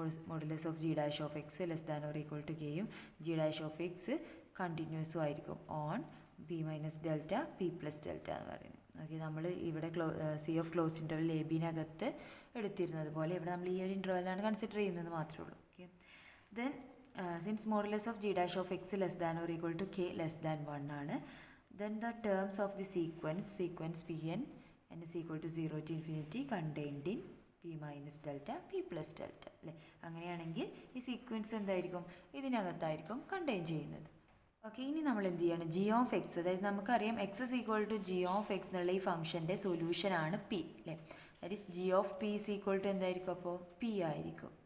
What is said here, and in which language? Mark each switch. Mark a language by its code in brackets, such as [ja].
[en] modulus of g dash of x less than or equal to [ml] കെയും G dash of X കണ്ടിന്യൂസും ആയിരിക്കും on P minus delta P plus delta എന്ന് പറയുന്നത്. Okay. നമ്മൾ ഇവിടെ C of close interval A ബിനകത്ത് എടുത്തിരുന്നത് പോലെ ഇവിടെ നമ്മൾ ഈ ഒരു ഇൻ്റർവെല്ലാണ് കൺസിഡർ ചെയ്യുന്നത് മാത്രമേ ഉള്ളൂ. Okay. [en] then since modulus of g dash of x less than or equal to k less than 1 [ml] ആണ്, [en] then the terms of the sequence pn n is equal to 0 to infinity contained in p minus delta p plus delta [ml] അല്ലേ. അങ്ങനെയാണെങ്കിൽ ഈ sequence എന്തായിരിക്കും? ഇതിനകത്തായിരിക്കും contain ചെയ്യുന്നത്. Okay. ഇനി നമ്മൾ എന്ത് ചെയ്യണം? ജി ഓഫ് എക്സ് അതായത് നമുക്കറിയാം X is equal to G of X എന്നുള്ള ഈ ഫംഗ്ഷൻ്റെ സൊല്യൂഷനാണ് പി അല്ലേ. [en] that is g of p is equal to [ml] എന്തായിരിക്കും? അപ്പോൾ പി ആയിരിക്കും.